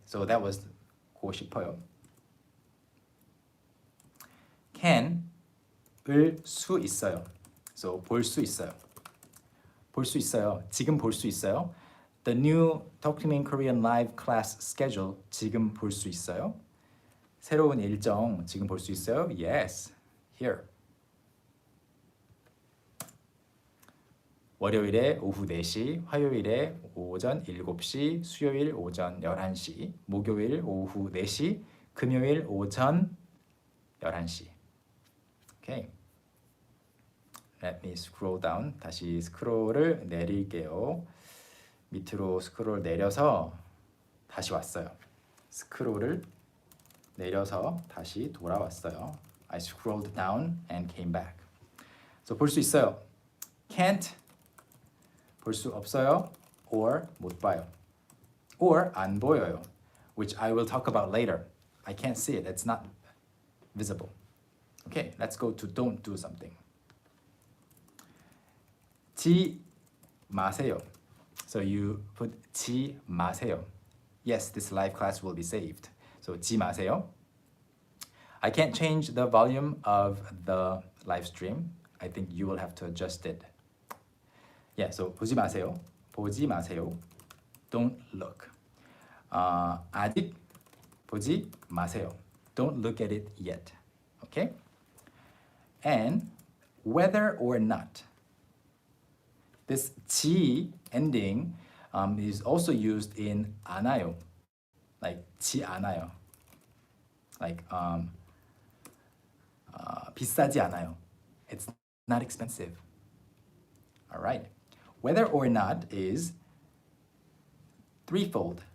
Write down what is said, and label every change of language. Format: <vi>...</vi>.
<en>So that was</en> <ko>보고 싶어요. can 을 수 있어요. So 볼 수 있어요. 볼 수 있어요. 지금 볼 수 있어요.</ko> <en>The new Talk to Me in Korean live class schedule</en> <ko>지금 볼 수 있어요. 새로운 일정 지금 볼 수 있어요.</ko> <en>Yes, here.</en> <ko>월요일에 오후 4시, 화요일에 오전 7시, 수요일 오전 11시, 목요일 오후 4시, 금요일 오전 11시.</ko> <en>Okay. Let me scroll down.</en> <ko>다시 스크롤을 내릴게요. 밑으로 스크롤 내려서 다시 왔어요. 스크롤을 내려서 다시 돌아왔어요.</ko> <en>I scrolled down and came back.</en> <ko>So 볼 수 있어요.</ko> <en>Can't</en> <ko>볼 수 없어요. Or 못 봐요. Or 안 보여요.</ko> <en>Which I will talk about later. I can't see it. It's not visible. Okay, let's go to don't do something.</en> <ko>지 마세요.</ko> <en>So you put</en> <ko>지 마세요.</ko> <en>Yes, this live class will be saved.</en> <ko>So 지 마세요.</ko> <en>I can't change the volume of the live stream. I think you will have to adjust it. Yeah, so</en> <ko>보지 마세요. 보지 마세요.</ko> <en>Don't look.</en> <ko>아직 보지 마세요.</ko> <en>Don't look at it yet. Okay? And whether or not. This 지 ending is also used in 않아요.</en> <ko>Like 지 않아요. Like 비싸지 않아요.</ko> <en>It's not expensive. All right. Whether or not is threefold.</en>